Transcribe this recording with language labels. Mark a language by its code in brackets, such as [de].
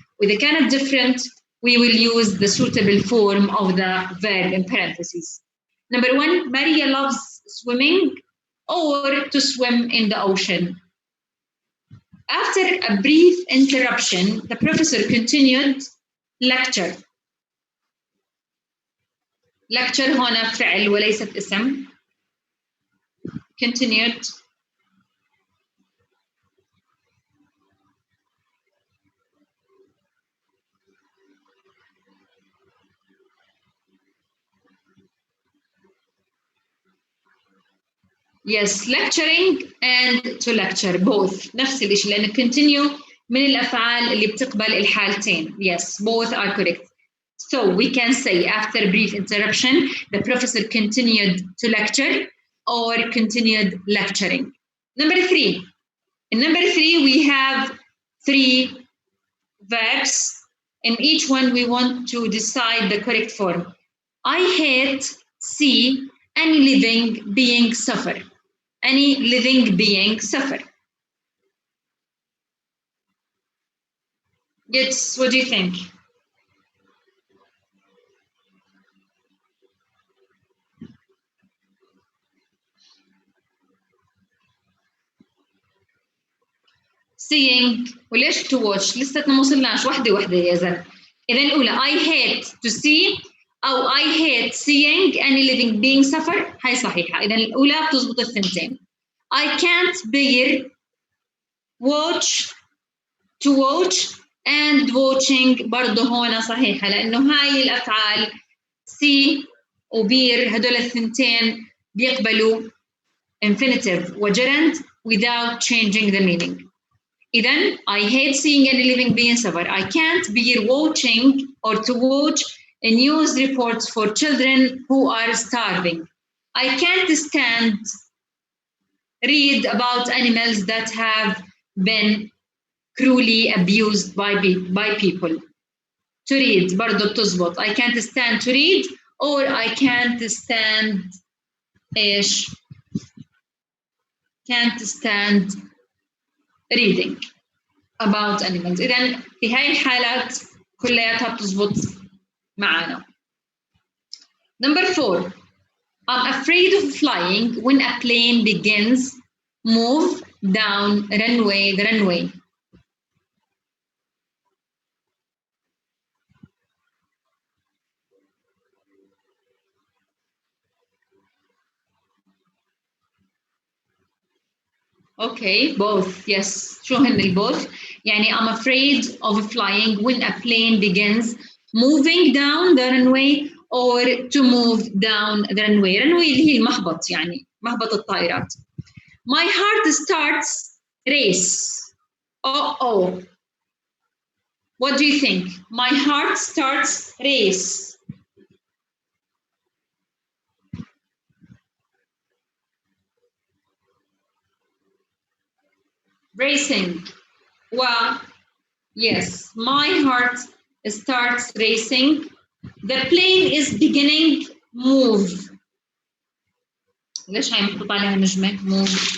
[en] وإذا كانت different, we will use the suitable form of the verb in parentheses. Number 1, Maria loves swimming or to swim in the ocean. After a brief interruption, the professor continued lecture. [ar] Lecture هنا فعل وليست اسم. [en] Continued. [ar] Yes, lecturing and to lecture both نفس الشيء لأن continue من الأفعال اللي بتقبل الحالتين. [en] Yes, both are correct. So we can say after brief interruption, the professor continued to lecture or continued lecturing. Number 3. In number 3, we have 3 verbs. In each one, we want to decide the correct form. I hate, see, any living being suffer. Any living being suffer. Yes, what do you think? [ar] Seeing وليش to watch لساتنا ما وصلناش واحدة يا زلمة. [en] إذا الأولى I hate to see أو I hate seeing any living being suffer هاي صحيحة. [ar] إذا الأولى بتزبط الثنتين. [en] I can't bear watch to watch and watching برضه هون صحيحة لأنه هاي الأفعال see وبير هدول الثنتين بيقبلوا infinitive وجرند without changing the meaning. Then I hate seeing any living being suffer. I can't bear watching or to watch news reports for children who are starving. I can't stand read about animals that have been cruelly abused by people. To read برضو بتزبط. I can't stand to read or I can't stand إيش can't stand reading about animals. [ar] إذن في هاي الحالات كلياتها بتزبط معنا. [en] Number 4. I'm afraid of flying when a plane begins move down the runway. Okay, both. Yes. شو هن البوث؟ يعني I'm afraid of flying when a plane begins moving down the runway or to move down the runway. [ar] runway اللي هي المهبط يعني مهبط الطائرات. [en] My heart starts race. Oh. What do you think? My heart starts race. Racing. Well, yes, my heart starts racing. The plane is beginning move. [ar] ليش هاي محطوط عليها نجمة؟ move.